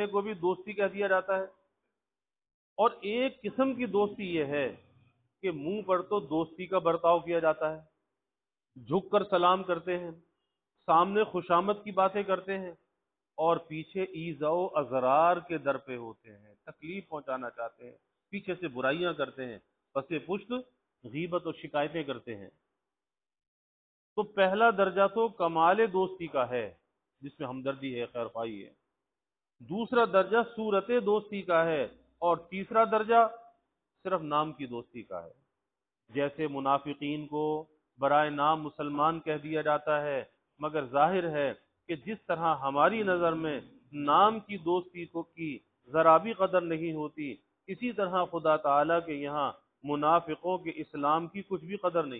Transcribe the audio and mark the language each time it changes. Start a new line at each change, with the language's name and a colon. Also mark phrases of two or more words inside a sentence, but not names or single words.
Urdu: کو بھی دوستی کہہ دیا جاتا ہے، اور ایک قسم کی دوستی یہ ہے کہ منہ پر تو دوستی کا برتاؤ کیا جاتا ہے، جھک کر سلام کرتے ہیں، سامنے خوشامد کی باتیں کرتے ہیں، اور پیچھے ایذا و اضرار کے در پہ ہوتے ہیں، تکلیف پہنچانا چاہتے ہیں، پیچھے سے برائیاں کرتے ہیں، پس پشت غیبت و شکایتیں کرتے ہیں۔ تو پہلا درجہ تو کمال دوستی کا ہے جس میں ہمدردی ہے، خیر خواہی ہے، دوسرا درجہ صورت دوستی کا ہے، اور تیسرا درجہ صرف نام کی دوستی کا ہے، جیسے منافقین کو برائے نام مسلمان کہہ دیا جاتا ہے، مگر ظاہر ہے کہ جس طرح ہماری نظر میں نام کی دوستی کو کی ذرا بھی قدر نہیں ہوتی، اسی طرح خدا تعالیٰ کے یہاں منافقوں کے اسلام کی کچھ بھی قدر نہیں۔